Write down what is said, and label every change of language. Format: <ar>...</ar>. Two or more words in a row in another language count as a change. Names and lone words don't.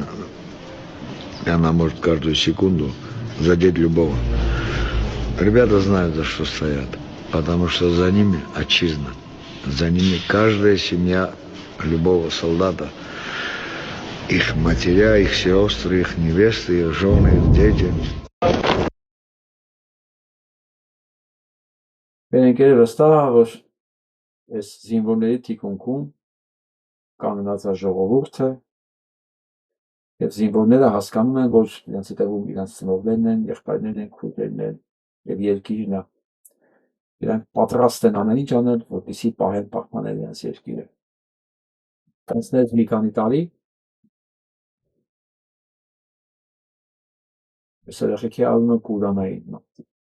<ru>И она может каждую секунду задеть любого. Ребята знают, за что стоят, потому что за ними отчизна. За ними каждая семья любого солдата, их матеря, их сестры, их невесты, их жены, их дети.</ru> <hy>Այս զինվորների թիկունքում կանգնած է ժողովուրդը եւ զինվորները հասկանում են, որ իրենց հետևում իրենց ծնողներն են, եղբայրներն են, քույրերն են եւ երկիրն է։ Իրանք պատրաստ են ամեն ինչ անել, որպեսզի պահեն պահպանել իրենց երկիրը։ Տանցնեց մի քանի տարի այս երեխեքի անունը Կուրանային մատի։</hy>